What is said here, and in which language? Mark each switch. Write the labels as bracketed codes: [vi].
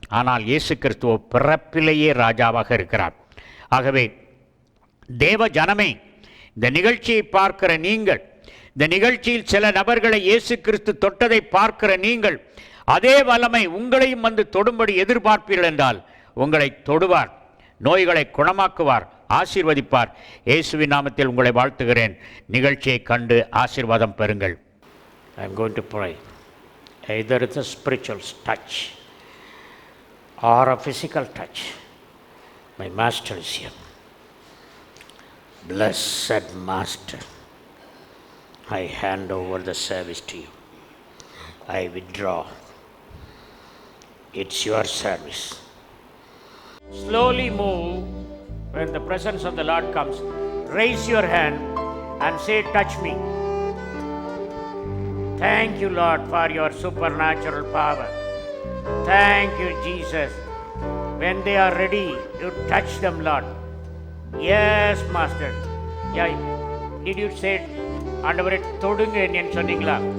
[ta] ஆனால் இயேசு கிறிஸ்துவ பிறப்பிலேயே ராஜாவாக இருக்கிறார். ஆகவே தேவ ஜனமே, இந்த நிகழ்ச்சியை பார்க்கிற நீங்கள், இந்த நிகழ்ச்சியில் சில நபர்களை இயேசு கிறிஸ்து தொட்டதை பார்க்கிற நீங்கள், அதே வல்லமை உங்களையும் வந்து தொடும்படி எதிர்பார்ப்பீர்கள் என்றால் உங்களை தொடுவார், நோய்களை குணமாக்குவார், ஆசீர்வதிப்பார். இயேசுவின் நாமத்தில் உங்களை வாழ்த்துகிறேன். நிகழ்ச்சியை கண்டு ஆசீர்வாதம் பெறுங்கள். [en] I am going to pray. Either it's a spiritual touch or a physical touch. My Master is here. Blessed Master, I hand over the service to you. I withdraw. It's your service. Slowly move when the presence of the Lord comes. Raise your hand and say, touch me. Thank you, Lord, for your supernatural power. Thank you, Jesus. When they are ready, you touch them, Lord. Yes, Master. Yeah, did you say, [ta] ஆண்டவரே தொடுங்க என்னன்னு சொன்னீங்களா?